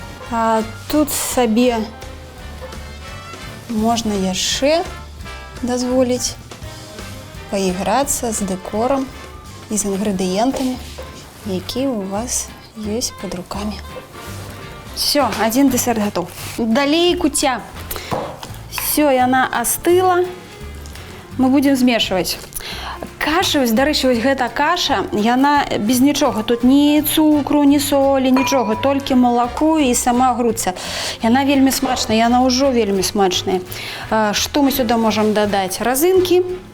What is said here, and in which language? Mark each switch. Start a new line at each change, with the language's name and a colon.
Belarusian: А тут сабе можна яшчэ дазволіць паіграцца з дэкорам і з інгрэдыентамі, якія у вас ёсць пад рукамі.
Russian: Все, один десерт готов.
Belarusian: Далей кутя. Все, яна остыла.
Russian: Мы будем змешивать.
Belarusian: Каша, дарэчы, вось гэта каша, яна без нічога. Тут ні цукру, ні солі, нічога, толькі малако і сама грудца. Яна вельмі смачная, яна ўжо вельмі смачная. Што мы сюда можам дадаць? Разынкі.